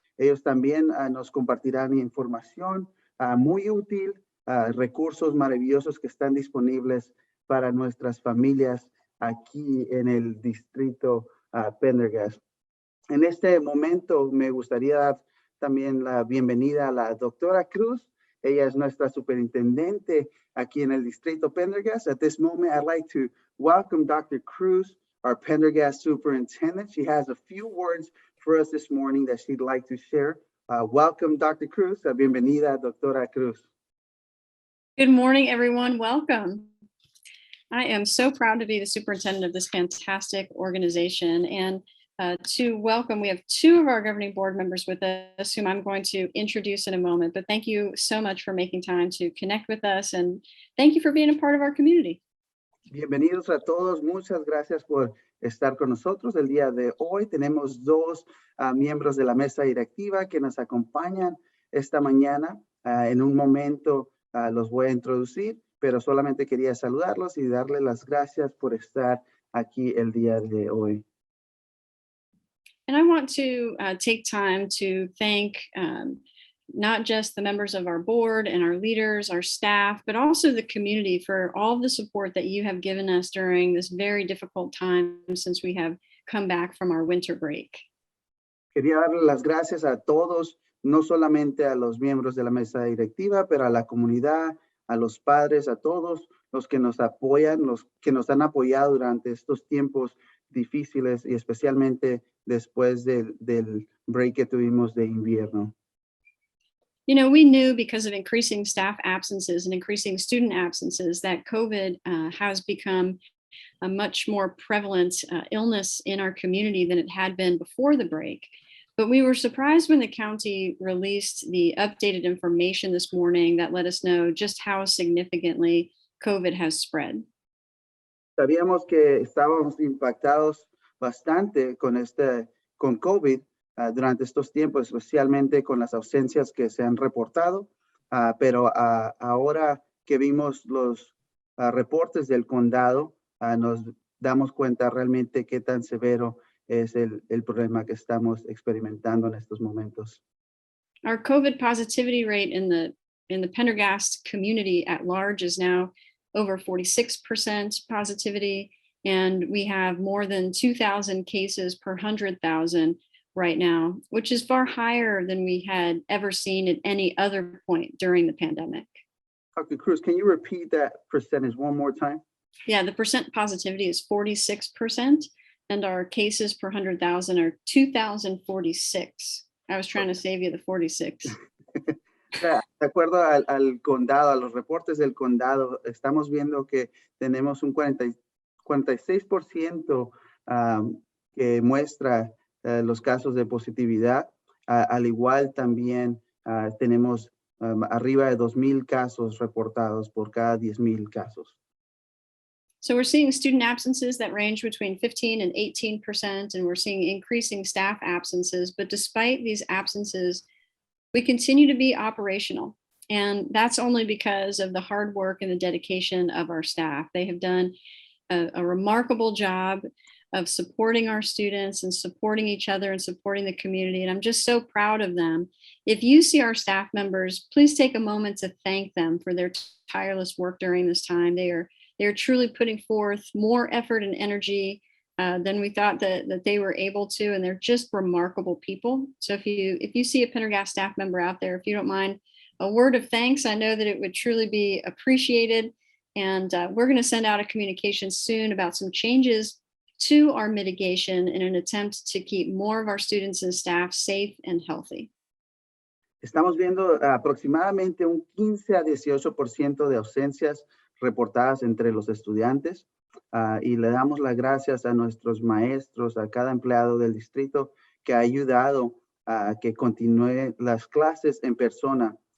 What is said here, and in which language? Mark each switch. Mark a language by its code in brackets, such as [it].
[es] Ellos también nos compartirán información muy útil, recursos maravillosos que están disponibles para nuestras familias aquí en el distrito Pendergast. En este momento me gustaría dar también la bienvenida a la doctora Cruz. Ella es nuestra superintendente aquí en el distrito Pendergast. [en] At this moment, I'd like to welcome Dr. Cruz, our Pendergast Superintendent. She has a few words for us this morning that she'd like to share. Welcome, Dr. Cruz. [es] Bienvenida, doctora Cruz. [en] Good morning, everyone. Welcome. I am so proud to be the superintendent of this fantastic organization, and to welcome, we have two of our governing board members with us, whom I'm going to introduce in a moment, but thank you so much for making time to connect with us, and thank you for being a part of our community. [es] Bienvenidos a todos. Muchas gracias por estar con nosotros el día de hoy. Tenemos dos miembros de la mesa directiva que nos acompañan esta mañana. En un momento los voy a introducir, pero solamente quería saludarlos y darles las gracias por estar aquí el día de hoy. [en] And I want to take time to thank not just the members of our board and our leaders, our staff, but also the community for all the support that you have given us during this very difficult time since we have come back from our winter break. [es] Quería darle las gracias a todos, no solamente a los miembros de la mesa directiva, pero a la comunidad, a los padres, a todos los que nos apoyan, los que nos han apoyado durante estos tiempos difíciles y especialmente después del break que tuvimos de invierno. [en] You know, we knew because of increasing staff absences and increasing student absences that COVID has become a much more prevalent illness in our community than it had been before the break. But we were surprised when the county released the updated information this morning that let us know just how significantly COVID has spread. [es] Sabíamos que estábamos impactados bastante con COVID durante estos tiempos, especialmente con las ausencias que se han reportado, pero ahora que vimos los reportes del condado, nos damos cuenta realmente qué tan severo es el problema que estamos experimentando en estos momentos. [en] Our COVID positivity rate in the Pendergast community at large is now over 46% positivity, and we have more than 2,000 cases per 100,000 right now, which is far higher than we had ever seen at any other point during the pandemic. Dr. Cruz, can you repeat that percentage one more time? Yeah, the percent positivity is 46%, and our cases per 100,000 are 2,046. I was trying to save you the 46. [es] De acuerdo al condado, a los reportes del condado, estamos viendo que tenemos un 46% que muestra los casos de positividad. Al igual también tenemos arriba de 2,000 casos reportados por cada 10,000 casos. [en] So we're seeing student absences that range between 15 and 18%, and we're seeing increasing staff absences. But despite these absences, we continue to be operational. And that's only because of the hard work and the dedication of our staff. They have done a remarkable job of supporting our students and supporting each other and supporting the community. And I'm just so proud of them. If you see our staff members, please take a moment to thank them for their tireless work during this time. They're truly putting forth more effort and energy than we thought that they were able to, and they're just remarkable people. So if you see a Pendergast staff member out there, if you don't mind a word of thanks, I know that it would truly be appreciated. And we're going to send out a communication soon about some changes to our mitigation in an attempt to keep more of our students and staff safe and healthy. [es] Estamos viendo aproximadamente un 15 a 18% de ausencias reportadas entre los estudiantes y le damos las gracias a nuestros maestros, a cada empleado del distrito que ha ayudado a que continúe las clases en persona.